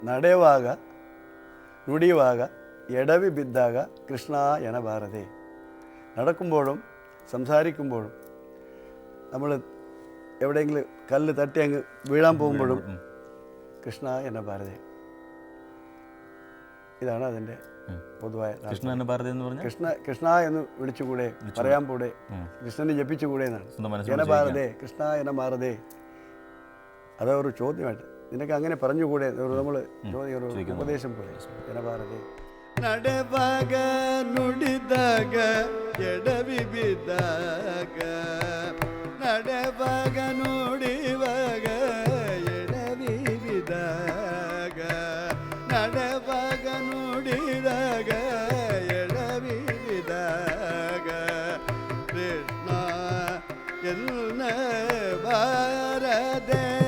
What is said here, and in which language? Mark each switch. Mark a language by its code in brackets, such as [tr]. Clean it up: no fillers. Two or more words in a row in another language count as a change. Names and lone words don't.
[kn] ನಡೆಯುವಾಗ ನುಡಿಯುವಾಗ ಎಡವಿ ಬಿದ್ದಾಗ ಕೃಷ್ಣ ಎನಬಾರದೆ. [ml] നടക്കുമ്പോഴും സംസാരിക്കുമ്പോഴും നമ്മൾ എവിടെയെങ്കിലും കല്ല് തട്ടി അങ്ങ് വീഴാൻ പോകുമ്പോഴും [kn] ಕೃಷ್ಣ ಎನಬಾರದೆ. [ml] ഇതാണ് അതിൻ്റെ പൊതുവായ കൃഷ്ണ എന്ന് വിളിച്ചുകൂടെ, പറയാൻ കൂടെ, കൃഷ്ണനെ ജപിച്ചുകൂടെ എന്നാണ്. [kn] ಎನಬಾರದೆ, ಕೃಷ್ಣ ಎನಬಾರದೆ. [ml] അതൊരു ചോദ്യമായിട്ട് നിനക്ക് അങ്ങനെ പറഞ്ഞുകൂടെ, നമ്മൾ ഒരു ഉപദേശം പോലെ. എനബാരതേ. [kn] ನಡೆವಾಗ ನುಡಿದಾಗ ಎಡವಿ ಬಿದ್ದಾಗ, ನಡೆವಾಗ ನುಡಿವಾಗ ಎಡವಿ ಬಿದ್ದಾಗ, ನಡೆವಾಗ ನುಡಿದಾಗ ಎಡವಿ ಬಿದ್ದಾಗ, ಕೃಷ್ಣ ಎನ್ನ ಬಾರದೆ.